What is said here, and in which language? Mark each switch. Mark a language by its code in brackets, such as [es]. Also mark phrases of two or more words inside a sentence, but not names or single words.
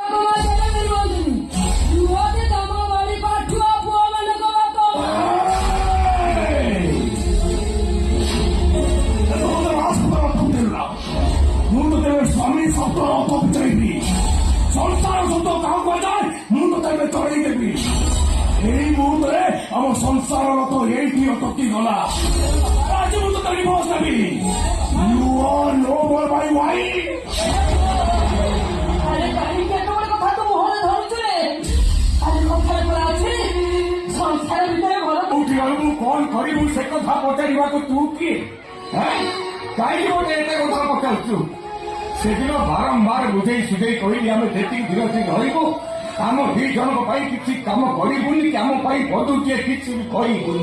[or] ସ୍ୱାମୀ ଶବ୍ଦ ଅର୍ଥ ବୁଝାଇବି, ସଂସାର ଶବ୍ଦ କାହାକୁ କୁହାଯାଏ ମୁଁ ତୋତେ ଏବେ ଚଢେଇ ଦେବି। ଏଇ ମୁହୂର୍ତ୍ତରେ ଆମ ସଂସାରର ତ ଏଇଠି ଅଟକି ଗଲା। ଆଜି ମୁଁ ତୋତେ ଡିଭୋର୍ସ ଦେବି। [en] You are no more my wife. [or] ଆରେ କାହିଁକି ଏତେ ବଡ଼ କଥା ତୁ ମୁହଁରେ ଧରୁଛୁ ରେ? ଆରେ କଥାରେ ପରା ଅଛି ସଂସାର ଭିତରେ ଘର କୋଉଠି ରହିବୁ କଣ କରିବୁ ସେ କଥା ପଚାରିବାକୁ ତୁ କିଏ? କାହିଁକି ମୋତେ ଏତେ କଥା ପଚାରୁଛୁ? ସେଦିନ ବାରମ୍ବାର ବୁଝେଇ ସୁଝେଇ କହିଲି ଆମେ ଯେତିକି ବିରତି ରହିବୁ ଆମ ଦି ଜଣଙ୍କ ପାଇଁ କିଛି କାମ କରିବୁନି କି ଆମ ପାଇଁ ବଧୁଟିଏ କିଛି ବି କରିବୁନି।